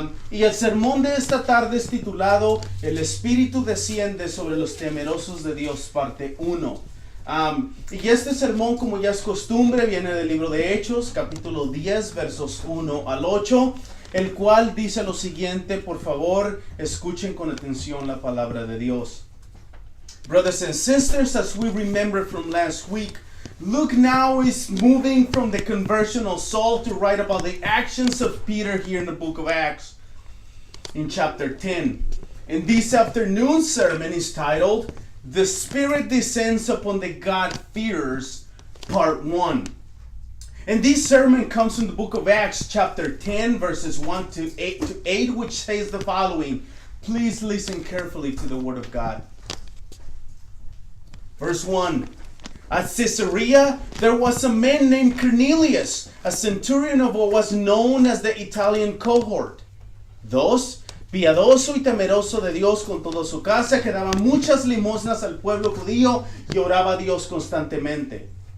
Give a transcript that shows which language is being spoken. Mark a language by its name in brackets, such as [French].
[Spanish] Y el sermón de esta tarde es titulado El Espíritu desciende sobre los temerosos de Dios, parte 1. Y este sermón, como ya es costumbre, viene del libro de Hechos, capítulo 10, versos 1 al 8, el cual dice lo siguiente. Por favor, escuchen con atención la palabra de Dios. [English] Brothers and sisters, as we remember from last week, Luke now is moving from the conversion of Saul to write about the actions of Peter here in the book of Acts in chapter 10. And this afternoon's sermon is titled, The Spirit Descends Upon the God-Fearers, Part 1. And this sermon comes from the book of Acts chapter 10 verses 1 to 8, which says the following. Please listen carefully to the word of God. Verse 1. At Caesarea, there was a man named Cornelius, a centurion of what was known as the Italian cohort. 2. [Spanish] Piadoso y temeroso de Dios con toda su casa, que daba muchas limosnas al pueblo judío y oraba a Dios continuamente.